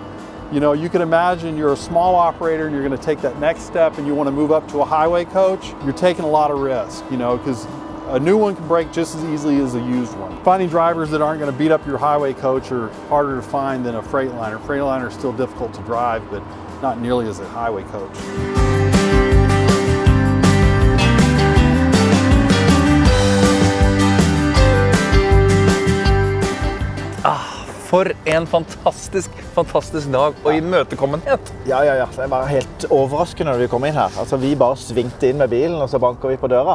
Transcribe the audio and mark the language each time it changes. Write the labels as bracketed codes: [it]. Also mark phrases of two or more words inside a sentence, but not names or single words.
[en] You can imagine you're a small operator and you're going to take that next step and you want to move up to a highway coach. You're taking a lot of risk, because a new one can break just as easily as a used one. Finding drivers that aren't going to beat up your highway coach are harder to find than a Freightliner. Freightliner is still difficult to drive, but not nearly as a highway coach. [no] For en fantastisk dag og imøtekommenhet. Ja. Det var helt overraskende når vi kom inn her. Altså, vi bare svingte inn med bilen, og så banker vi på døra.